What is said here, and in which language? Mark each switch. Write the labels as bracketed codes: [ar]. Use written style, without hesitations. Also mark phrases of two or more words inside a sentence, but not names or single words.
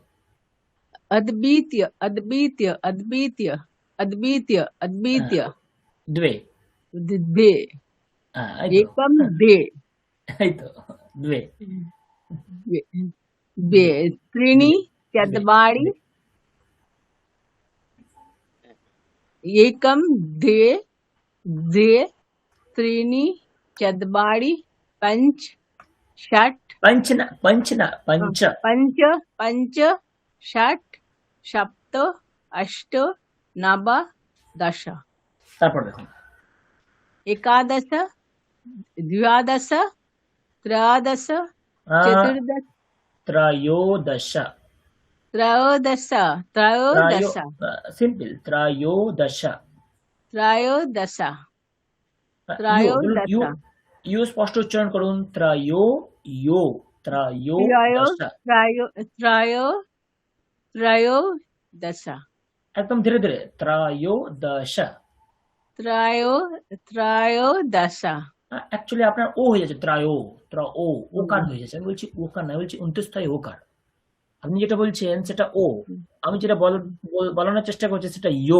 [sa] অদ্বিতীয় অদ্বিতীয় অদ্বিতীয় অদ্বিতীয় অদ্বিতীয় দ্বে। দে [bn] এই তো, [sa] একম দে [bn] এই তো দ্বে। [sa] বে ত্রিণি চত্বারি एकम दे दे त्रीणि चत्वारि पंच षट पंच ना, पंच ना, पंच। पंच पंच षट सप्त अष्ट नव दश [bn] তারপর দেখুন [sa] एकादश द्वादश त्रयोदश चतुर्दश त्रयोदश। त्रयोदश त्रयोदश सिंपल त्रयोदश। त्रयोदश [bn] বলুন, [sa] त्रयोदश [bn] ইউ স্পষ্ট উচ্চারণ করুন। ত্রয়ো ইয়ো [sa] त्रयो ত্রয়োদশ। त्रयो त्रयो त्रयोदश [bn] একদম ধীরে ধীরে। ত্রয়োদশ। [sa] त्रयोदश [bn] অ্যাকচুয়ালি আপনার ও হয়ে যাচ্ছে। ত্রয়ো ও ওকার হয়ে যাচ্ছে। আমি বলছি ওকার না, বলছি অন্ত্যস্থায়ী ওকার। আপনি যেটা বলছেন সেটা ও, আমি যেটা বলানোর চেষ্টা করছি সেটা ইয়ো।